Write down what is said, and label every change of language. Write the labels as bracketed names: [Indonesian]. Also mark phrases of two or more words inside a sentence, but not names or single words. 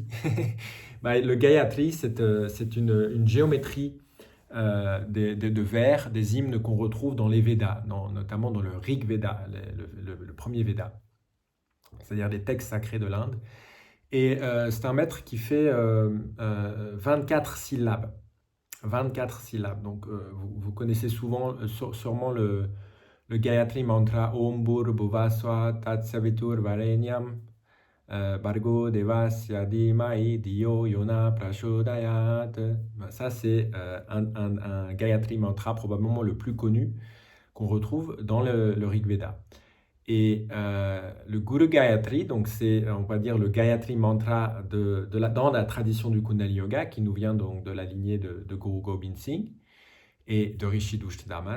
[French] Le Gayatri, c'est une géométrie de vers, des hymnes qu'on retrouve dans les Védas, notamment dans le Rig Veda, le premier Veda, c'est-à-dire les textes sacrés de l'Inde. Et c'est un maître qui fait 24 syllabes. 24 syllabes. Donc vous connaissez sûrement le Gayatri Mantra [Sanskrit] ॐ भुवस्व तत् सवितुर् वरेण्यं भर्गो देवस्य धीमै धियो योन प्रचोदयात्. [French] Ça, c'est un Gayatri Mantra, probablement le plus connu, qu'on retrouve dans le Rig Veda. Et le Guru Gayatri, donc c'est, on va dire, le Gayatri Mantra dans la tradition du Kundalini Yoga, qui nous vient donc de la lignée de Guru Gobind Singh et de Rishi Daman.